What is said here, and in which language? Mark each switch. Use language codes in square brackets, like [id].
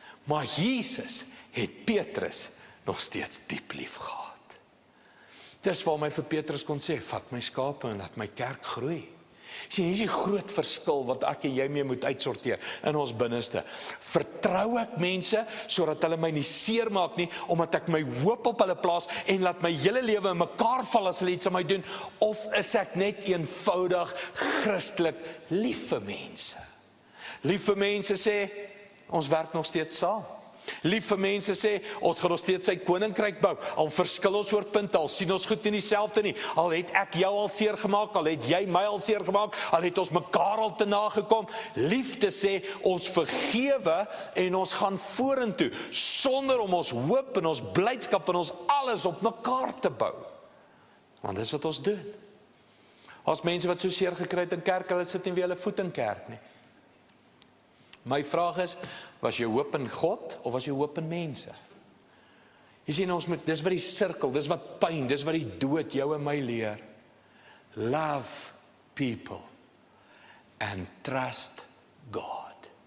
[af] Maar Jesus het Petrus nog steeds diep lief gehad. Dis waar my vir Petrus kon sê, vat my skape en laat my kerk groei. Sien, hier is die groot verskil wat ek en jy mee moet uitsorteer in ons binneste. Vertrou ek mense sodat hulle my nie seer maak nie, omdat ek my hoop op hulle plaas en laat my hele lewe in mekaar val as hulle iets aan my doen, of is ek net eenvoudig Christelik lief vir mense? Lief vir mense sê, ons werk nog steeds saam. Lief vir mense sê, ons gaan nog steeds sy koninkryk bou, al verskil ons oor punte, al sien ons goed nie dieselfde nie, al het ek jou al seer gemaak, al het jy my al seer gemaak, al het ons mekaar al te nagekom. Liefde sê, ons vergewe en ons gaan vorentoe, sonder om ons hoop en ons blydskap en ons alles op mekaar te bou. Want dis wat ons doen. As mense wat so seer gekry het in kerk, hulle sit nie weer hulle voet in kerk nie. My vraag is, was jou hoop in God, of was jou hoop in mense? Jy sien, dis wat die sirkel, dis wat pyn, dis wat die dood jou en my leer. [en] Love people and trust God.